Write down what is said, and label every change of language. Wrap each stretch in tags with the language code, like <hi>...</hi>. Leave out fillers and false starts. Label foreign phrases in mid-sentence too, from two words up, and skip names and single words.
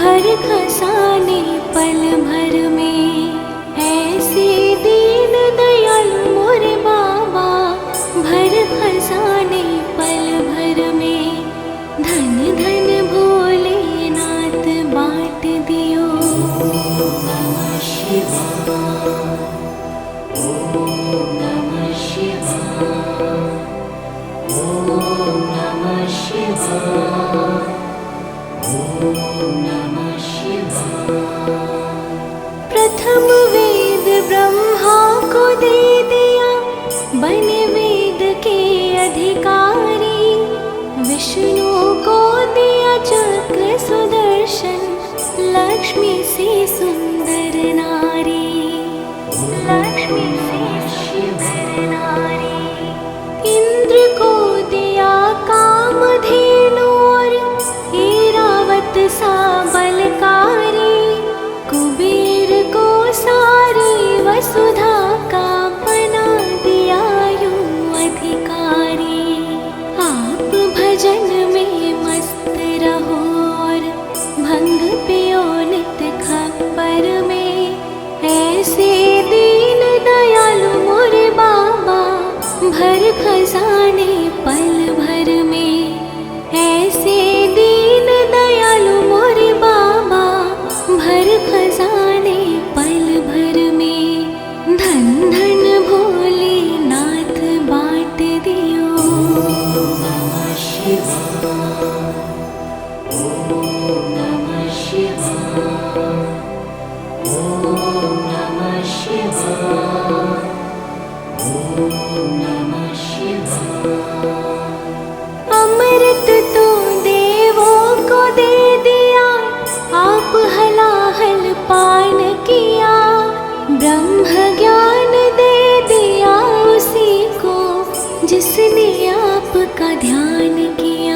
<hi>खजाने पल भर में। ऐसे दीन दयालु मोरे बाबा, भर खजाने पल भर में। धन धन भोलेनाथ बाँट दियो।</hi> <sa>नमः शिवाय, ओम नमः शिवाय, ओम नमः शिवाय, ओम नमः शिवाय।</sa> <hi>प्रथम वेद ब्रह्मा को दे दिया, बने वेद के अधिकारी। विष्णु को दिया चक्र सुदर्शन, लक्ष्मी से सुंदर नारी। लक्ष्मी से सुंदर नारी। इंद्र को दिया कामधेनु और ऐरावत सा बलकारी। कुबेर को सारी वसुधा का बना दिया यूं अधिकारी। आप भजन में मस्त रहो और भंग पियो नित खप्पर में। ऐसे दीन दयालु मोरे बाबा, भर खजाने पल भर में। ऐसे दीन दयालु मोरे बाबा, भर खजाने पल भर में। धन धन भोलेनाथ बाँट दियो।</hi> <sa>नमः शिवाय, ओम नमः शिवाय, ओम नमः शिवाय, ओम नमः शिवाय।</sa> <hi>अमृत तो देवों को दे दिया, आप हलाहल पान किया। ब्रह्म ज्ञान दे दिया उसी को, जिसने आपका ध्यान किया।</hi>